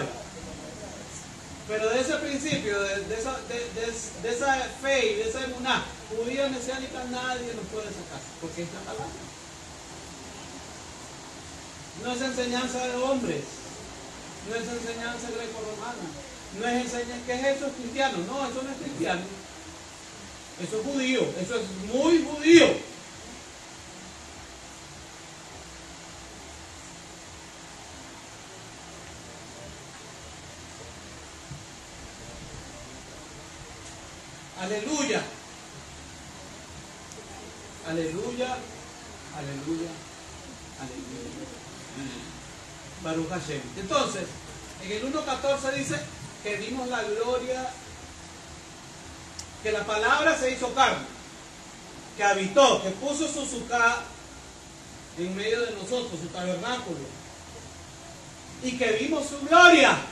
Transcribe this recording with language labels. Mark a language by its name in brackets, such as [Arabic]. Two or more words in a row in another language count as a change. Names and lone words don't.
[Spanish] Pero de ese principio, de esa fe y de esa emuná judía mesiánica, nadie nos puede sacar, porque es la palabra. No es enseñanza de hombres, no es enseñanza greco-romana, no es enseñanza, ¿qué es eso? ¿Es cristiano? No, eso no es cristiano. Eso es judío, eso es muy judío. Aleluya. Aleluya. Aleluya. Aleluya. [Hebrew] ברוך השם. [Spanish] Entonces, en el 1.14 dice que vimos la gloria, que la palabra se hizo carne, que habitó, que puso su sucá en medio de nosotros, su tabernáculo, y que vimos su gloria.